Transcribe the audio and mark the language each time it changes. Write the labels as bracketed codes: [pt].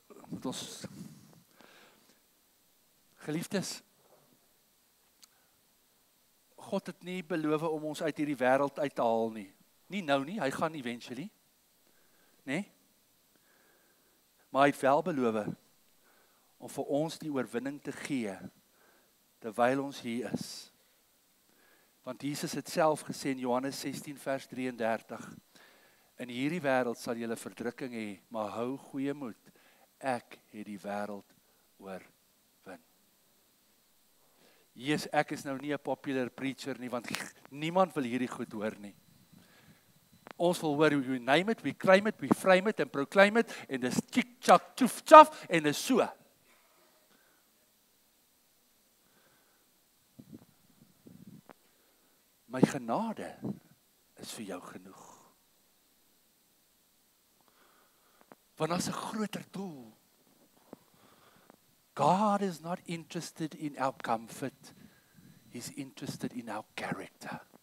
[af] Moet ons geliefdes, God het nie beloof om ons uit hierdie wêreld uit te haal nie. Nie nou nie, hy gaan eventually. Nee? Maar hy het wel beloof om vir ons die oorwinning te gee terwyl ons hier is. Want Jesus het self gesê in Johannes 16 vers 33, in hierdie wêreld sal julle verdrukking hê, maar hou goeie moed, ek het die wêreld oorwin. Jesus, ek is nou nie 'n [en] popular preacher [af] nie, want niemand wil hierdie goed hoor nie. Ons wil hoor, [en] we name it, we claim it, we frame it, [af] en [en] proclaim it, [af] en dis tjik, tjak, tjoef, tjaf, en dis so. My genade is vir jou genoeg. Want daar's 'n groter doel. [en] God is not interested in our comfort. He's interested in our character.